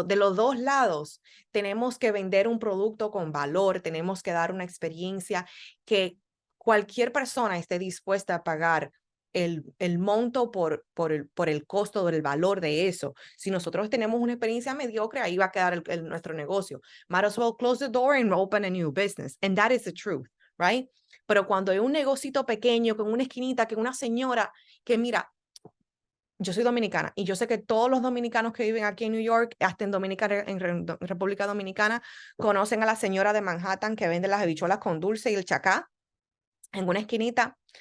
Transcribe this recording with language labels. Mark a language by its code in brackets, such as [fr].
[es] De los dos lados, tenemos que vender un producto con valor, tenemos que dar una experiencia que cualquier persona esté dispuesta a pagar el monto por el costo del valor de eso. Si nosotros tenemos una experiencia mediocre, ahí va a quedar nuestro negocio. [en] Might as well close the door and open a new business. And that is the truth, right? [es] Pero cuando hay un negocito pequeño, con una esquinita, que una señora que mira, yo soy dominicana y yo sé que todos los dominicanos que viven aquí en New York, hasta en República Dominicana, conocen a la señora de Manhattan que vende las habichuelas con dulce y el chacá en una esquinita.